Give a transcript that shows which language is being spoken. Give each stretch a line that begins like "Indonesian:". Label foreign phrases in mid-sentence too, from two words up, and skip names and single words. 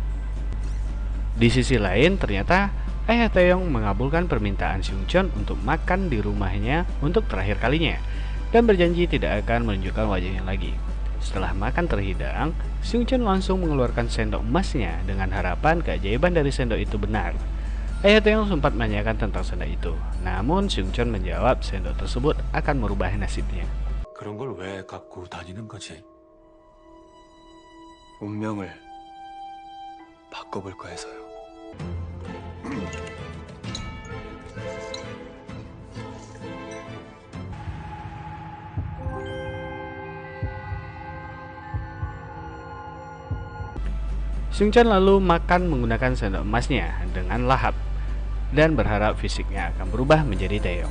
Indonesian: Di sisi lain, ternyata ayah Taeyong mengabulkan permintaan Seungcheon untuk makan di rumahnya untuk terakhir kalinya dan berjanji tidak akan menunjukkan wajahnya lagi. Setelah makan terhidang, Seungcheon langsung mengeluarkan sendok emasnya dengan harapan keajaiban dari sendok itu benar. Ayah Taeyong sempat menanyakan tentang sendok itu, namun Seungcheon menjawab sendok tersebut akan merubah nasibnya.
Korean: 그런 걸 왜 갖고 다니는 거지? 운명을 바꿔볼까 해서요.
Indonesian: Seungcheon lalu makan menggunakan sendok emasnya dengan lahap dan berharap fisiknya akan berubah menjadi Taeyong.